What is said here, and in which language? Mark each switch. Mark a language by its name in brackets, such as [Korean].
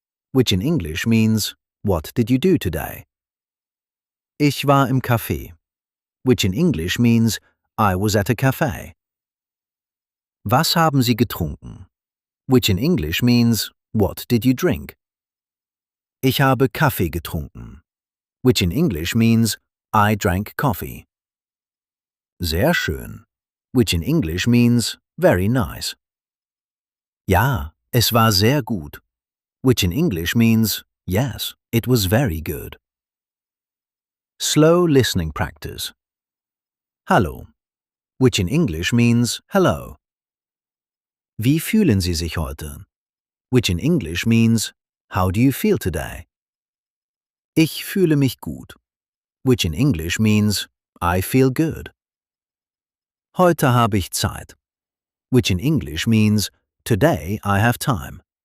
[English] Which in English means what did you do today? [German] Ich war im Café, [English] which in English means I was at a cafe. [German] Was haben Sie getrunken? [English] Which in English means what did you drink? [German] Ich habe Kaffee getrunken, [English] which in English means I drank coffee. [German] Sehr schön, [English] which in English means very nice. [German] Ja, es war sehr gut, [English] which in English means yes, it was very good. Slow listening practice. Hallo, which in English means hello. [German] Wie fühlen Sie sich heute? [English] Which in English means how do you feel today? [German] Ich fühle mich gut, [English] which in English means I feel good. [German] Heute habe ich Zeit, [English] which in English means today I have time.